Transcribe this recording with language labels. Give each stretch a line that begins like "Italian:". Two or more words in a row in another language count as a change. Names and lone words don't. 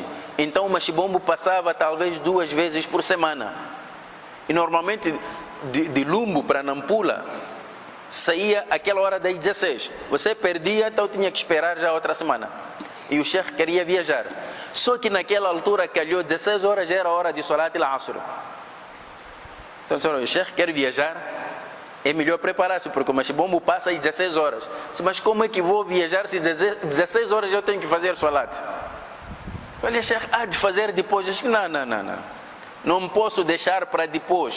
Portuguese: Então o machibombo passava talvez 2 vezes por semana. E normalmente de Lumbo para Nampula saía aquela hora das 16. Você perdia, então tinha que esperar já outra semana. E o Sheikh queria viajar. Só que naquela altura calhou 16 horas, já era hora de
Arabic: صلاة العصر.
Portuguese: Então o Sheikh quer viajar, é melhor preparar-se, porque o machibombo passa às 16 horas. Mas como é que vou viajar se 16 horas eu tenho que fazer Salat? Olha, Sheikh, há de fazer depois. Eu disse, não posso deixar para depois.